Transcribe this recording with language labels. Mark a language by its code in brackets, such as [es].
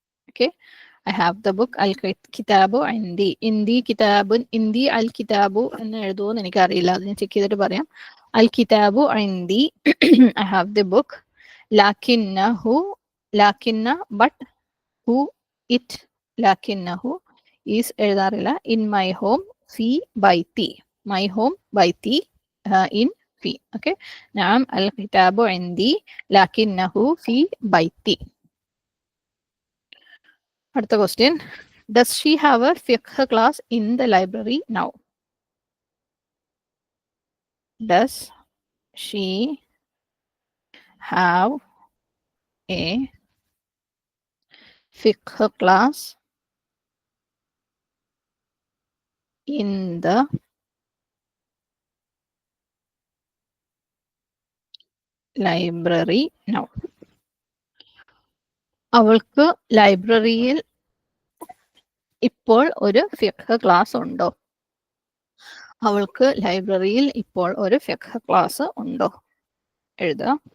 [en] okay, I have the book, [ar] al kitabu indi. Indi kitabun, indi al kitabu [ml] എന്ന് എഴുതുമോന്ന് എനിക്കറിയില്ല, അത് ഞാൻ check ചെയ്തിട്ട് പറയാം. [ar] Al kitabu indi. [en] I have the book. [ar] Lakinnahu, lakinna, [en] but who, it, [ar] lakinnahu is [ml] എഴുതാറില്ല. [en] In my home, [ar] fi baiti. [en] My home, baiti, in fi. Okay. [ar] نعم الكتاب عندي لكنه في بيتي. [ml] അടുത്ത question. [en] Does she have a fiqh class in the library now? Does she have a fiqh class in the library now? [ml] അവൾക്ക് ലൈബ്രറിയിൽ ഇപ്പോൾ ഒരു ഫിഖ് class ഉണ്ടോ? അവൾക്ക് ലൈബ്രറിയിൽ ഇപ്പോൾ ഒരു ഫിഖ് ക്ലാസ് ഉണ്ടോ? എഴുതുക.